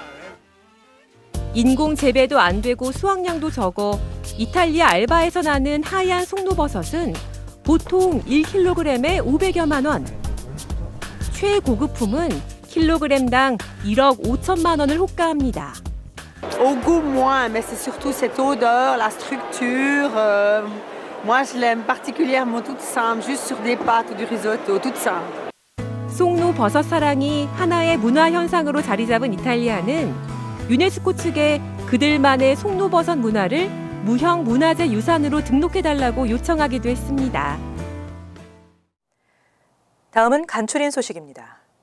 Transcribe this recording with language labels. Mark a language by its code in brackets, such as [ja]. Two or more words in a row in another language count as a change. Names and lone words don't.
[ko] 인공 재배도 안 되고 수확량도 적어 이탈리아 알바에서 나는 하얀 송로버섯은 보통 1kg에 500여만 원. 최고급품은 킬로그램당 1억 5천만 원을 호가합니다. [fr] Au goût moins, mais c'est surtout cette odeur, la structure. Moi, je l'aime particulièrement toute simple, juste sur des pâtes ou du risotto, toute simple. [ko] 송로 버섯 사랑이 하나의 문화 현상으로 자리 잡은 이탈리아는 유네스코 측에 그들만의 송로버섯 문화를 무형 문화재 유산으로 등록해달라고 요청하기도 했습니다. 다음은 간추린 소식입니다.